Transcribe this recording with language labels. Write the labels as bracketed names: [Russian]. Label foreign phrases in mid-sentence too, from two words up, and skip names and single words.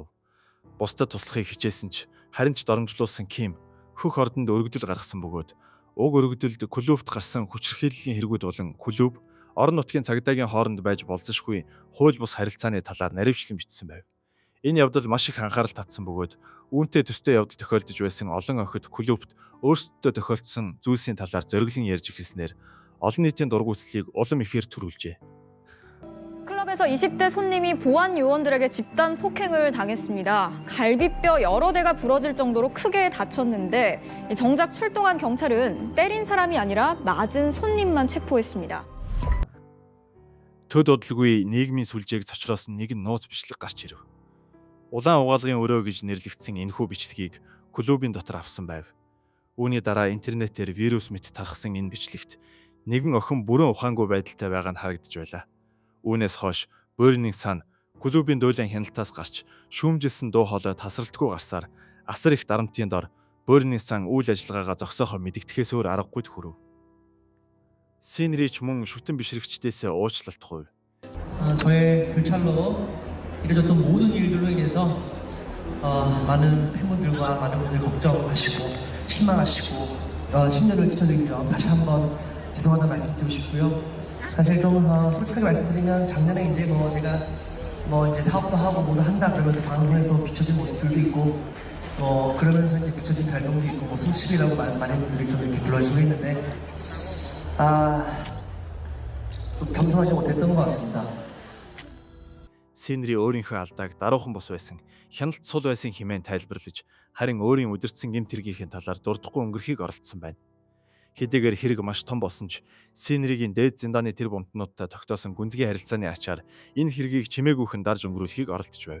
[Mongolian] Бусдад туслахыг хичээсэн ч харин ч доромжлуулсан Ким хөх ордонд өргөдөл гаргасан бөгөөд уг өргөдөлд клубт гарсан хүчирхийллийн хэрэгүүд болон клуб орон нутгийн цагдаагийн хооронд байж болзошгүй хууль бус харилцааны талаар наривчлан бичсэн байв. Энэ явдал маш их анхаарал татсан бөгөөд үүнтэй төстэй явдал тохиолдож байсан олон охид клубт өөрсдөдөө тохиолдсон зүйлсийн талаар зориглон ярьж эхэлснээр олон нийтийн дургүйцлийг улам ихээр төрүүлжээ. [Korean] 클럽에서 20대 손님이 보안 요원들에게 집단 폭행을 당했습니다. 갈비뼈 여러 대가 부러질 정도로 크게 다쳤는데 정작 출동한 경찰은 때린 사람이 아니라 맞은 손님만 체포했습니다. [Mongolian] Төд удалгүй нийгмийн сүлжээг цочроосон нэгэн нууц бичлэг гарч ирэв. Улаан угаалгын өрөө гэж нэрлэгдсэн энэхүү бичлэгийг клубын дотор авсан байв. Үүний дараа интернетээр вирус мэт тархсан энэ бичлэгт нэгэн охин бүрэн ухаангүй байдалтай байгаа нь харагдаж байлаа. Үүнээс хойш Burning Sun клубын дуйлан хяналтаас гарч шүүмжилсэн дуу хоолой тасралтгүй гарсаар асар их дарамтын дор Burning Sun үйл ажиллагаагаа зогсоохоо мэдэгдэхээс өөр аргагүйд хүрв. Синрич мөн шүтэн бишрэгчдээс уучлалт хувь. [Korean] 저의 불찰로 이뤄졌던 모든 일들로 인해서 많은 팬분들과 많은 분들 걱정하시고 실망하시고 심려를 끼쳐드린 점 다시 한번 죄송하다는 말씀 드리고 싶고요. 사실 좀 솔직하게 말씀드리면 작년에 이제 제가 이제 사업도 하고 뭐도 한다 그러면서 방송에서 비춰진 모습들도 있고 그러면서 이제 비춰진 발명도 있고 성심이라고 많은 분들이 좀 이렇게 불러주시고 했는데 좀 겸손하지 못했던 것 같습니다. [Mongolian] Синри өөрийнхөө алдааг даруухан бус байсан, хяналт сул байсан хэмээн тайлбарлаж, харин өөрийн удирдсан гэмт хэргийнхээ талаар дурдахгүй өнгөрөхийг оролдсон байна. Хэдийгээр хэрэг маш том болсон ч Синригийн дээд зиндааны тэр бомтнуудтай тогтоосон гүнзгий харилцааны ачаар энэ хэргийг чимээгүйхэн дарж өнгөрүүлэхийг оролдож байв.